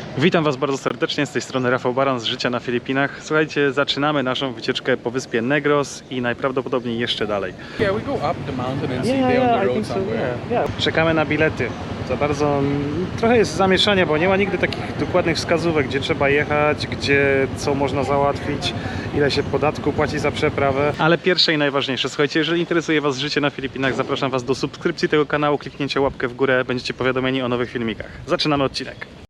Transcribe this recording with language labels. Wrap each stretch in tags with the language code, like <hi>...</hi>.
<pl>Witam Was bardzo serdecznie, z tej strony Rafał Baran z Życia na Filipinach. Słuchajcie, zaczynamy naszą wycieczkę po wyspie Negros i najprawdopodobniej jeszcze dalej.</pl> <en>Yeah, we go up the mountain and sit there on the road somewhere.</en> <pl>Czekamy na bilety. Za bardzo trochę jest zamieszanie, bo nie ma nigdy takich dokładnych wskazówek, gdzie trzeba jechać, gdzie co można załatwić, ile się podatku płaci za przeprawę. Ale pierwsze i najważniejsze, słuchajcie, jeżeli interesuje Was życie na Filipinach, zapraszam Was do subskrypcji tego kanału, kliknięcia łapkę w górę, będziecie powiadomieni o nowych filmikach. Zaczynamy odcinek.</pl>